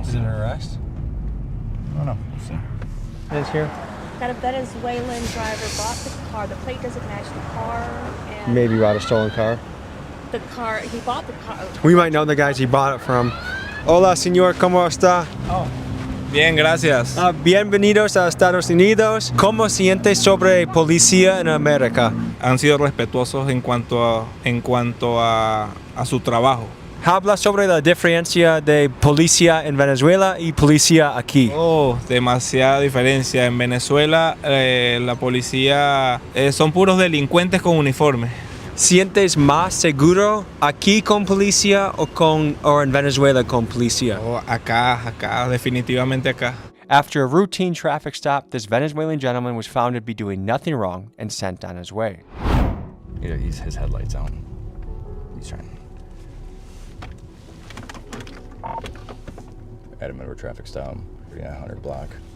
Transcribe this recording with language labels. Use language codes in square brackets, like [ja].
[en] Is it an arrest? I don't know. We'll see. It is here? That a Venezuelan driver bought the car. The plate doesn't match the car. And Maybe bought a stolen car. the car, he bought the car. We might know the guys he bought it from. [es] Hola, señor, ¿cómo está? Bien, gracias. Bienvenidos a Estados Unidos. ¿Cómo siente sobre policía en América? Han sido respetuosos en cuanto a su trabajo. Habla sobre la diferencia de policía en Venezuela y policía aquí. Oh, demasiada diferencia. En Venezuela la policía son puros delincuentes con uniforme. ¿Sientes más seguro aquí con policía o en Venezuela con policía? Oh, acá, definitivamente acá. [en] After a routine traffic stop, this Venezuelan gentleman was found to be doing nothing wrong and sent on his way. Yeah, his headlights out. He's trying. Adam Edward traffic stop. Yeah, 100 block.